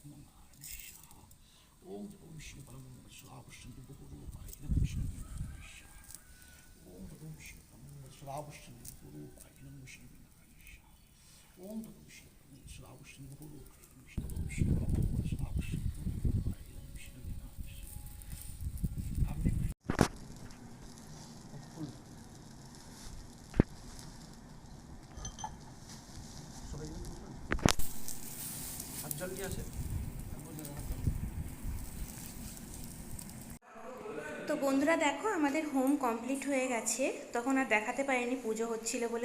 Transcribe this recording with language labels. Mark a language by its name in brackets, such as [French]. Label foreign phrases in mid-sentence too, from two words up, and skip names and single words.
[Sanskrit] ओम ततो विष्णु परमं मदसुदावश्यन्ति बहुरूपाय इदं विष्णु ओम ततो विष्णु परमं मदसुदावश्यन्ति बहुरूपाय इदं विष्णु ओम ततो विष्णु परमं मदसुदावश्यन्ति बहुरूपाय इदं विष्णु विष्णु परमं मदसुदावश्यन्ति बहुरूपाय इदं विष्णु [Bangla] জল কি আছে? তো বন্ধুরা দেখো, আমাদের হোম কমপ্লিট হয়ে গেছে, তখন আর দেখাতে পারিনি, পুজো হচ্ছিল বলে।